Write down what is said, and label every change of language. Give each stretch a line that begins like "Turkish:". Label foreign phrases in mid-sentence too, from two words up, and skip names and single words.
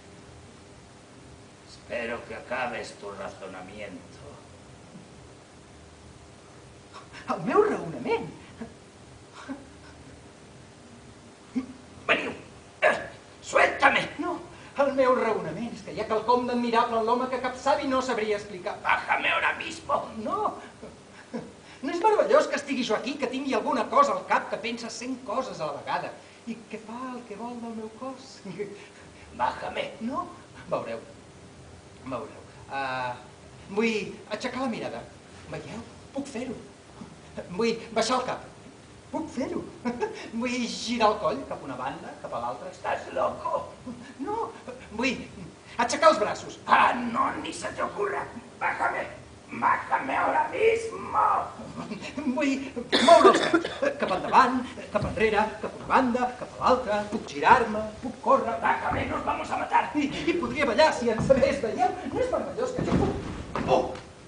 Spanish: Espero que acabes tu razonamiento.
Catalan: El meu raonament? Veniu!
Spanish: Suéltame!
Catalan: No, el meu raonament és que hi ha quelcom d'admirable en l'home que cap savi no sabria explicar.
Spanish: Bájame ahora mismo! No!
Catalan: No és meravellós que estigui jo aquí, que tingui alguna cosa al cap, que pensa 100 coses a la vegada i que fa el que vol del meu cos?
Spanish: Bájame!
Catalan: No? Veureu. Vull aixecar la mirada. Veieu? Puc fer-ho. Vull baixar el cap. Puc fer-ho. Vull girar el coll cap una banda, cap a l'altra.
Spanish: ¿Estás loco?
Catalan: No, vull aixecar els braços.
Spanish: Ah, no, ni se te ocurra. Bájame. Bájame ahora mismo.
Catalan: Vull moure els peus. Cap endavant, cap enrere, cap a una banda, cap a l'altra. Puc girar-me, puc córrer.
Spanish: Bájame, nos vamos a matar.
Catalan: I podria ballar si en sabés. Veieu? No és meravellós que jo puc...